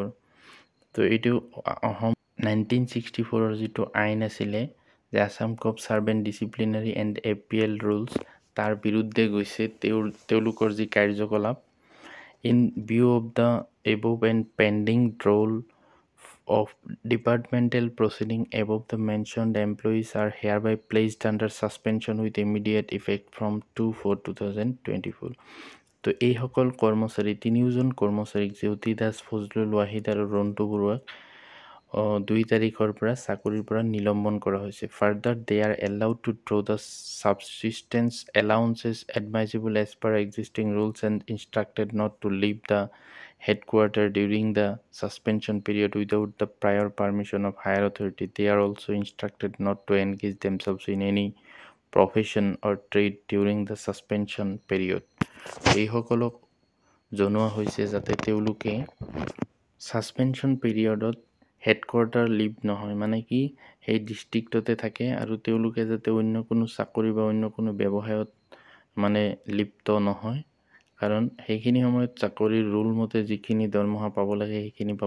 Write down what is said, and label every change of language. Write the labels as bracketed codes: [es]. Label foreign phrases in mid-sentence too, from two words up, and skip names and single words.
[as] তো এইটো 1964 যিটো আইন আছিলে যে আছাম গভৰ্ণমেণ্ট ছাৰ্ভেণ্ট ডিচিপ্লিনাৰী এণ্ড এপিএল ৰুলছ, তাৰ বিৰুদ্ধে গৈছে তেওঁলোকৰ যি কাৰ্যকলাপ। [en] In view of the above and pending roll of departmental proceeding, above the mentioned employees are hereby placed under suspension with immediate effect from 2/4/2024। [as] তো এইসকল কৰ্মচাৰী, 3জন কৰ্মচাৰীক জেউতি দাস, ফজলুল ৱাহিদ আৰু ৰন্টু বৰুৱাক 2 তাৰিখৰ পৰা চাকৰিৰ পৰা নিলম্বন কৰা হৈছে। [en] Further, they are allowed to draw the subsistence allowances admissible as per existing rules and instructed not to leave the headquarters during the suspension period without the prior permission of higher authority। They are also instructed not to engage themselves in any profession or trade during the suspension period। [as] এইসকলক জনোৱা হৈছে যাতে তেওঁলোকে ছাছপেনশ্যন পিৰিয়ডত [en] headquarter leave [as] নহয়, মানে কি সেই ডিষ্ট্ৰিক্টতে থাকে আৰু তেওঁলোকে যাতে অন্য কোনো চাকৰি বা অন্য কোনো ব্যৱসায়ত মানে লিপ্ত নহয়, কাৰণ সেইখিনি সময়ত চাকৰিৰ ৰুল মতে যিখিনি দৰমহা পাব লাগে সেইখিনি পাব।